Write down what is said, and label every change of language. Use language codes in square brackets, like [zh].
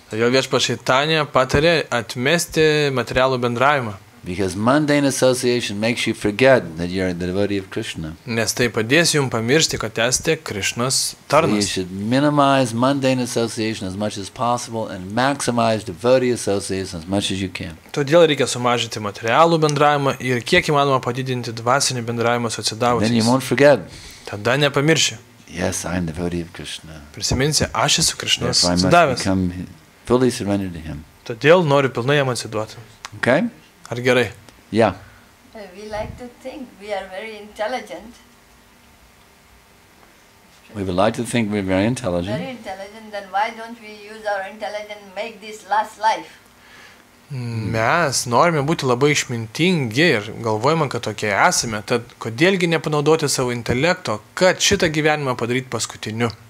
[lt] Todėl viešpats Čaitanija patarė atmesti materialų bendravimą. [en] Because mundane association makes you forget that you're the devotee of Krishna. [lt] Nes tai padės jums pamiršti, kad esate Krišnos [en] So you [lt] tarnas. [en] should minimize mundane association as much as possible and maximize devotee association as much as you can. [lt] Todėl reikia sumažinti materialų bendravimą ir kiek įmanoma padidinti dvasinį bendravimą su [en] Then you [lt] atsidavusiais. [en] won't forget, [lt] Tada nepamirši. [en] yes, I'm the devotee of Krishna. [lt] Prisiminsi, aš esu Krišnos [en] Therefore, I must [lt] atsidavęs. [en] become fully surrendered to Him. [lt] Todėl noriu pilnai jam atsiduoti. [en] Okay? [lt] Ar gerai? [en] Yeah. We like to think we are very intelligent. We would like to think we're very intelligent. Very intelligent, then why don't we use our intelligence and make this last life? [lt] Mes norime būti labai išmintingi ir galvojame, kad tokie esame, tad kodėlgi nepanaudoti savo intelekto, kad šitą gyvenimą padaryti paskutiniu.